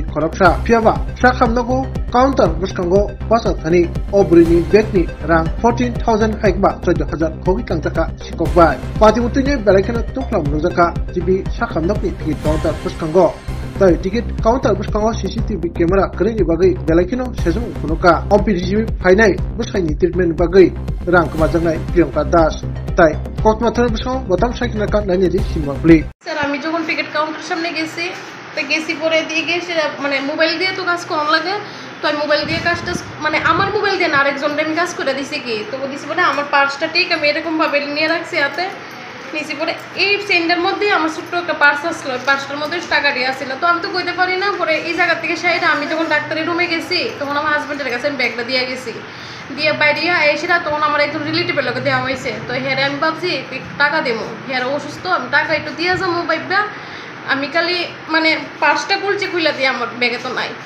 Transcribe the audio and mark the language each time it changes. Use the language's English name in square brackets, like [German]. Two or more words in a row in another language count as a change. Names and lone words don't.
[Kok Borok] korapsa piaba sakham nago counter buskango basa thani obrini bekni rang 14000 haikba 14000 khogi tangtaka sikokbai patimutine belakena tuklam nujaka GB sakham nokni [English] ticket counter [Kok Borok] buskango tai [English] ticket counter [Kok Borok] buskango [English] CCTV camera [Kok Borok] krengi bagai belakino sejum kunoka ompini phainai busaini treatment bagai rang kamajangai Priyanka Das tai kotmathar buskango botam saikna ka nani simapli [Bangla] স্যার আমি যখন [English] ticket counter [Bangla] সামনে গেছি তো গেছি পরে দিয়ে গেছে মানে মোবাইল দিয়ে তো কাজ কম লাগে তো আমি মোবাইল দিয়ে কাজটা মানে আমার মোবাইল দিয়ে না আরেকজনটা আমি কাজ করে দিছি কি তো দিছি পরে আমার পার্সটা ঠিক আমি এরকমভাবে নিয়ে রাখছি হাতে নিছি পরে এই সেন্ডের মধ্যে আমার ছোট্ট একটা পার্স আসলো পার্সটার মধ্যে টাকা দিয়ে আসছিল তো আমি তো কইতে পারি না পরে এই জায়গা থেকে সাইডে আমি যখন ডাক্তারের রুমে গেছি তখন আমার হাজব্যান্ডের কাছে আমি ব্যাগটা দিয়ে গেছি দিয়ে বাইরে এসে তখন আমার একজন রিলেটিভের লোকে দেওয়া হয়েছে তো হেরে আমি ভাবছি টাকা দেবো হেরে অসুস্থ আমি টাকা একটু দিয়ে যাবো ভাইবা আমি খালি মানে পার্সটা খুলছি খুলে দিয়ে আমার ব্যাগে তো নাই